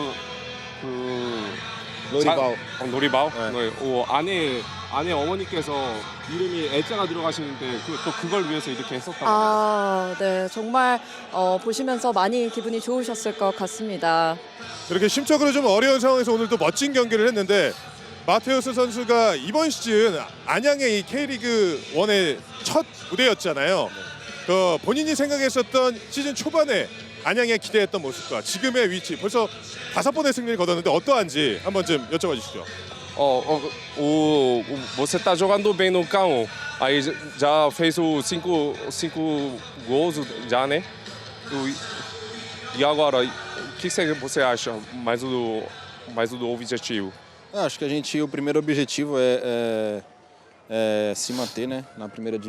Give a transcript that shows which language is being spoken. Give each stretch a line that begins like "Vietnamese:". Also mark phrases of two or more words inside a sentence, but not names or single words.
Korean: Lorival. 노리바오? 네. 아내 어머니께서 이름이 애자가 들어가시는데 또 그걸 위해서 이렇게 했었다고. 아, 네, 정말 보시면서 많이 기분이 좋으셨을 것 같습니다. 그렇게 심적으로 좀 어려운 상황에서 오늘 또 멋진 경기를 했는데 마테우스 선수가 이번 시즌 안양의 이 K리그 1의 첫 무대였잖아요. 본인이 생각했었던 시즌 초반에 안양에 기대했던 모습과 지금의 위치 벌써 5번의 승리를 거뒀는데 어떠한지 한번 좀 여쭤봐 주시죠.
Portuguese: Você está jogando bem no campo. Aí já fez os cinco gols já, né? E agora, o que você acha mais do objetivo? Acho que o primeiro objetivo é se manter, né, na primeira divisão.